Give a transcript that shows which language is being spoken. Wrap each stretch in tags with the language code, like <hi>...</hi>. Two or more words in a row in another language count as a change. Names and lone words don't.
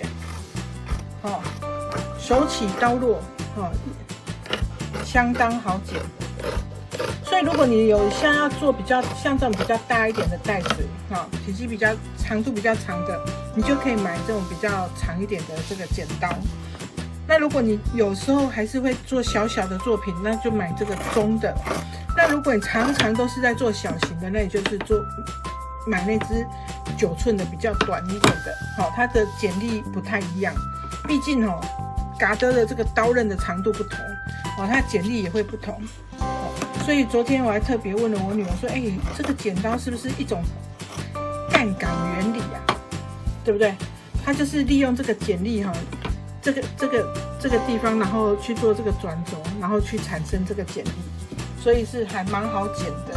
<zh>好，手起刀落，相當好剪。所以如果你有像要做比较像这种比较大一點的袋子，体積比較長度比較長的，你就可以買這種比較長一點的這個剪刀。那如果你有時候還是會做小小的作品，那就買這個中的。那如果你常常都是在做小型的，那你就是買那支9寸的比較短一點的，它的剪力不太一樣，畢竟嘎德的這個刀刃的長度不同，它剪力也會不同。所以昨天我還特別問了我女兒說，這個剪刀是不是一種槓桿原理啊？對不對？它就是利用這個剪力這個地方，然後去做這個轉軸，然後去產生這個剪力，所以是還蠻好剪的。</zh>